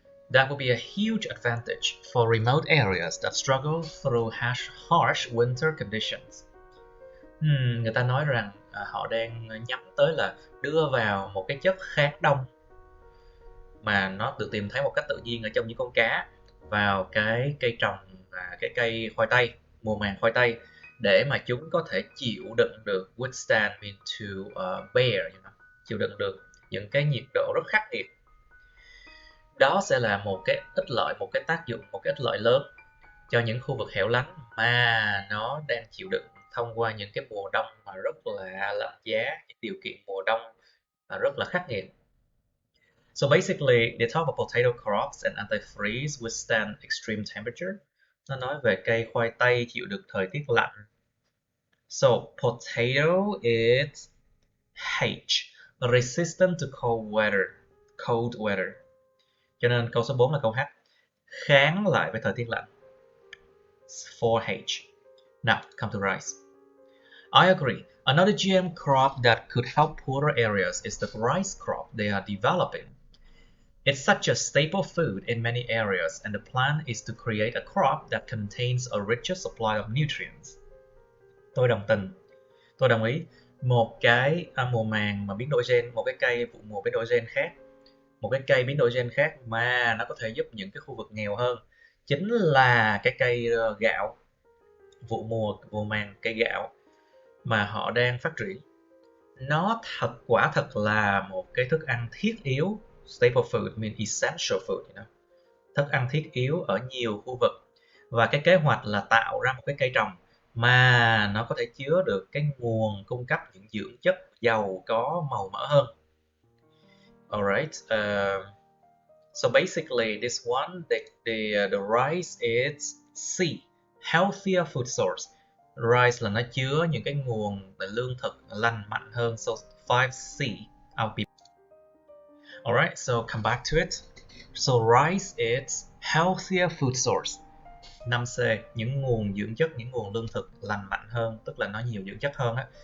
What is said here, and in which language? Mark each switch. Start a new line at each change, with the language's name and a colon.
English: That would be a huge advantage for remote areas that struggle through harsh winter conditions.
Vietnamese: Người ta nói rằng họ đang nhắm tới là đưa vào một cái chất kháng đông mà nó được tìm thấy một cách tự nhiên ở trong những con cá vào cái cây trồng và cái cây khoai tây, mùa màng khoai tây, để mà chúng có thể chịu đựng được,
English: withstand mean to bear,
Vietnamese: chịu đựng được những cái nhiệt độ rất khắc nghiệt. Đó sẽ là một cái ích lợi, một cái tác dụng, một cái ích lợi lớn cho những khu vực hẻo lánh mà nó đang chịu đựng thông qua những cái mùa đông mà rất là lạnh giá, những điều kiện mùa đông mà rất là khắc nghiệt.
English: So basically, they talk about potato crops and antifreeze withstand extreme temperature.
Vietnamese: Nó nói về cây khoai tây chịu được thời tiết lạnh.
English: So potato is H, resistant to cold weather.
Vietnamese: Cho nên câu số 4 là câu H, kháng lại với thời tiết lạnh.
English: 4H. Now, come to rice. I agree. Another GM crop that could help poorer areas is the rice crop they are developing. It's such a staple food in many areas, and the plan is to create a crop that contains a richer supply of nutrients.
Vietnamese: Tôi đồng ý. Một cái mùa màng mà biến đổi gen, một cái cây vụ mùa biến đổi gen khác, một cái cây biến đổi gen khác mà nó có thể giúp những cái khu vực nghèo hơn, chính là cái cây gạo, vụ màng cây gạo mà họ đang phát triển. Nó quả thật là một cái thức ăn thiết yếu,
English: staple food mean essential food,
Vietnamese: thức ăn thiết yếu ở nhiều khu vực. Và cái kế hoạch là tạo ra một cái cây trồng mà nó có thể chứa được cái nguồn cung cấp những dưỡng chất giàu có màu mỡ hơn. Alright,
English: So basically, this one, the rice is C, healthier food source.
Vietnamese: Rice là nó chứa những cái nguồn về lương thực lành mạnh hơn.
English: So 5C, I'll be. Alright, so come back to it. So rice is healthier food source.
Vietnamese: 5C, những nguồn dưỡng chất, những nguồn lương thực lành mạnh hơn, tức là nó nhiều dưỡng chất hơn á.